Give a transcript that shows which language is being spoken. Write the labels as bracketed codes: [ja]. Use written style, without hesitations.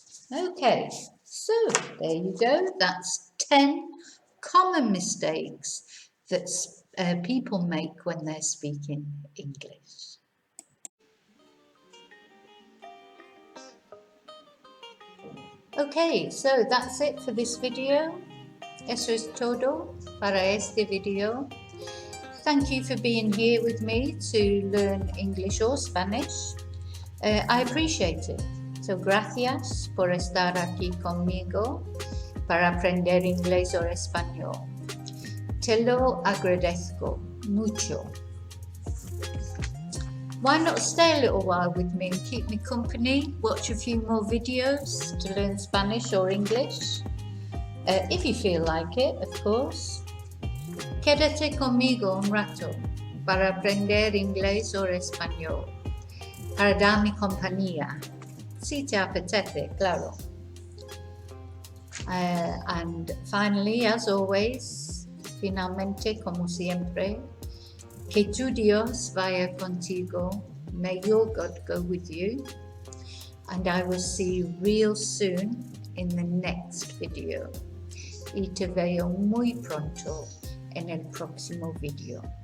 [en] Okay, so there you go. That's 10 common mistakes that people make when they're speaking English. Okay, so that's it for this video. [es] Eso es todo para este video. [en] Thank you for being here with me to learn English or Spanish. I appreciate it. [es] So, gracias por estar aquí conmigo para aprender inglés o español. Te lo agradezco mucho. [en] Why not stay a little while with me and keep me company? Watch a few more videos to learn Spanish or English. If you feel like it, of course. [es] Quédate conmigo un rato para aprender inglés o español. Para darme compañía. Si te apetece, claro. [en] And finally, as always, [es] finalmente, como siempre, que tu Dios vaya contigo. [en] May your God go with you. And I will see you real soon in the next video. [es] Y te veo muy pronto en el próximo video.